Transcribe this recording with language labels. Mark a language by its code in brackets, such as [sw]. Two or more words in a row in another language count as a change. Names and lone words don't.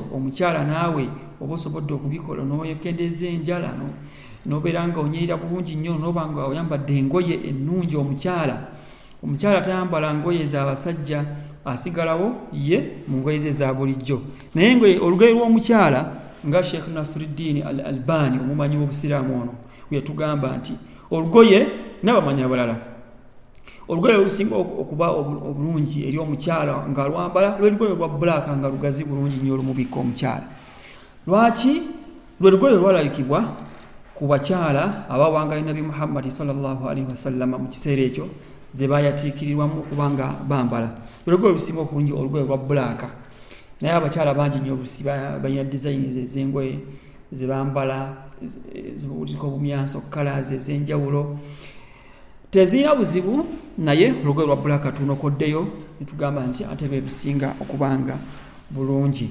[lg] Omukyala naawe oba osobodde okubikola n'oyekendeza enjala n'obeera nga onyirira bulungi nnyo n'oba nga oyambadde engoye ennungi. Omukyala tayambala ngoye z'abasajja, asigalawo ye mu ngoye ze za bulijjo. Naye olugoye lw'omukyala nga Sheikh Nasiruddin al-Albani omumanyi w'obusiraamu ono yatugamba nti olugoye n'abamanyi abalala, olugoye olusinga okuba obulungi eri omukyala nga lwambala lwe lugoye lwa black nga lugazi bulungi nnyo olumubikka omukyala. Lwaki? lwe lugoye lwalalikibwa ku bakyala abawangayo Nabi Muhammad sallallahu alaihi wasallam mu kiseera ekyo ze bayatiikirirwamu kubanga bambala. Olugoye olusinga obulungi olugoye lwa bbulaaka, naye abakyala bangi nnyo balina design ez'engoye ze bambala zibuliko obumyanso colors ez'enjawulo, tezirina buzibu, naye olugoye lwa bbulaaka tunokoddeyo ne tugamba nti ate lwe lusinga okubanga bulungi.